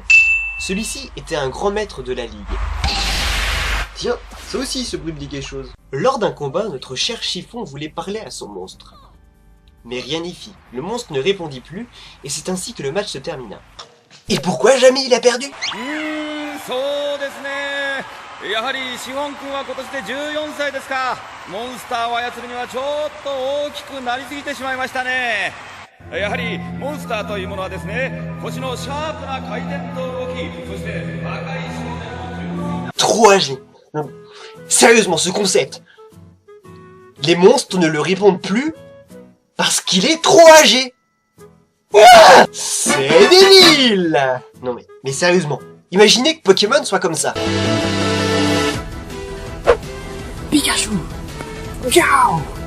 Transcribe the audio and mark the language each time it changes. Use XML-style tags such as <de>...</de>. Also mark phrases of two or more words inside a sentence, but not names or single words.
<fr>Celui-ci était un grand maître de la Ligue. Tiens, ça aussi ce bruit me dit quelque chose. Lors d'un combat, notre cher Chiffon voulait parler à son monstre. Mais rien n'y fit. Le monstre ne répondit plus, et c'est ainsi que le match se termina. Et pourquoi Jamie il a perdu?</fr> <ja>そうですね。やはりシフォン君は今年で14歳ですか。モンスターを操るにはちょっと大きくなりすぎてしまいましたね。やはりモンスターというものはですね、腰のシャープな回転と動き、そして若い少年の</ja> <fr>Trop âgé. Non. Sérieusement, ce concept. Les monstres ne le répondent plus parce qu'il est trop âgé. Ah, c'est débile. Non mais sérieusement, imaginez que Pokémon soit comme ça. Pikachu. Ciao.</fr>